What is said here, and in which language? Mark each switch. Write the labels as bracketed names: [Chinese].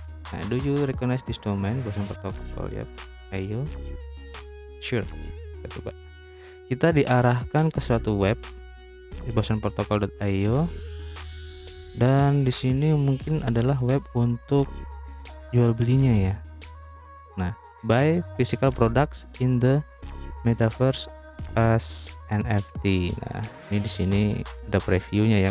[English] Nah, do you recognize this domain Boson Protocol? [Indonesian] Ya, ayo. [English] Sure. [Indonesian] Kita coba. Kita diarahkan ke suatu web di bosonprotocol.io. Dan di sini mungkin adalah web untuk jual belinya ya. [English] Nah, buy physical products in the metaverse as NFT. [Indonesian] Nah, ini di sini ada previewnya ya.